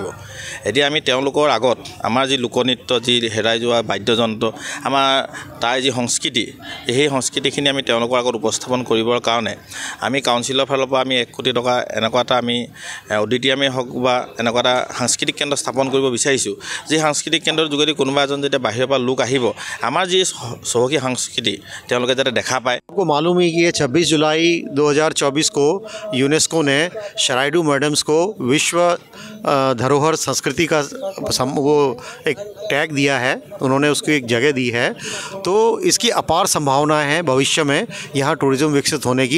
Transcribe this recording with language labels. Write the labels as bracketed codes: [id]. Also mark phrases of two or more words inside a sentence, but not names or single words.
[as] এতিয়া আমি তেওঁলোকৰ আগত আমাৰ যি লোকনৃত্য, যি হেৰাই যোৱা বাদ্যযন্ত্ৰ, আমাৰ তাৰ যি সংস্কৃতি, সেই সংস্কৃতিখিনি আমি তেওঁলোকৰ আগত উপস্থাপন কৰিবৰ কাৰণে আমি কাউন্সিলৰ ফালৰ পৰা আমি 1 কোটি টকা এনেকুৱা এটা আমি অডিটৰিয়ামেই হওক বা এনেকুৱা এটা সাংস্কৃতিক কেন্দ্ৰ স্থাপন কৰিব বিচাৰিছোঁ। যি সাংস্কৃতিক কেন্দ্ৰৰ যোগেদি কোনোবা এজন যেতিয়া বাহিৰৰ পৰা লোক আহিব, আমাৰ যি চহকী সংস্কৃতি তেওঁলোকে যাতে দেখা পায়। [hi] आपको मालूम है कि ये 26 जुलाई 2024 को यूनेस्को ने चराइदेउ मैडम्स को विश्व धरोहर संस्कृति का वो एक टैग दिया है, उन्होंने उसको एक जगह दी है। तो इसकी अपार संभावनाएं हैं भविष्य में यहाँ टूरिज़्म विकसित होने की।